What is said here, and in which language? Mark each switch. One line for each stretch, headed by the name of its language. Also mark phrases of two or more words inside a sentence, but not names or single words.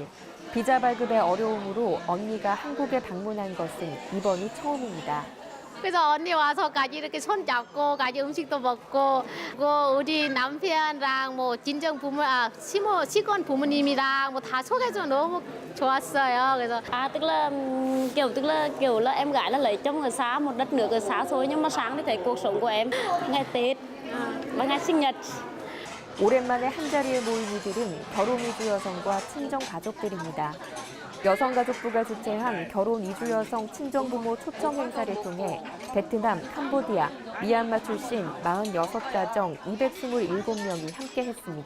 Korean: 비자 발급의 어려움으로 언니가 한국에 방문한 것은 이번이 처음입니다. 그래서 언니 와서 같이 이렇게 손 잡고 같이 음식도 먹고 우리 남편이랑 뭐 친정 부모 시건 부모님이랑 뭐 다 소개해서 너무 좋았어요. 그래서
Vietnamese: tức là kiểu là em gái là lấy chồng ở xa một đất nước ở xa xôi nhưng mà sáng thì thấy cuộc sống của em ngày Tết và ngày sinh nhật.
Korean: 오랜만에 한자리에 모인 이들은 결혼 이주 여성과 친정 가족들입니다. 여성가족부가 주최한 결혼 이주 여성 친정부모 초청 행사를 통해 베트남, 캄보디아, 미얀마 출신 46가정 227명이 함께했습니다.